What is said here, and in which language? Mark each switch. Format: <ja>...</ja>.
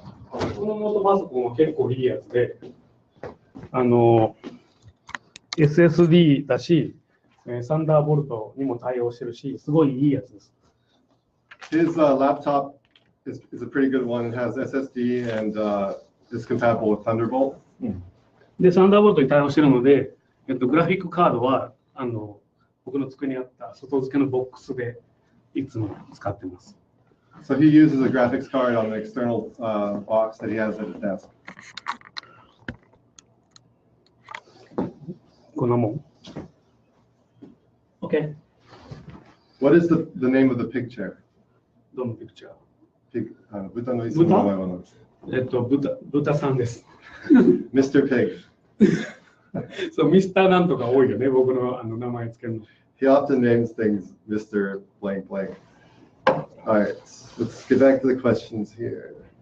<ja>このノートパソコンは結構いいやつで、SSD だし、サンダーボルトにも対応してるし、すごいいいやつです。</ja> <en>His laptop is a pretty good one. It has SSD and is compatible with Thunderbolt.</en> <ja>で、サンダーボルトに対応してるので、グラフィックカードは僕の机にあった外付けのボックスでいつも使ってます。</ja> <en>So he uses a graphics card on the external box that he has at his desk.</en> <ja>こんなもん。OK。</ja> <en>What is the name of the pig chair?</en> <ja>どのピクチャー？ Pig, 豚の椅子の名前は何ですか？豚さんです。</ja> <en>Mr. Pig.</en> <ja>そう、ミスターなんとか多いよね、僕の名前つけるの。</ja> <en>He often names things Mr. Blank Blank. All right, let's get back to the questions here.</en>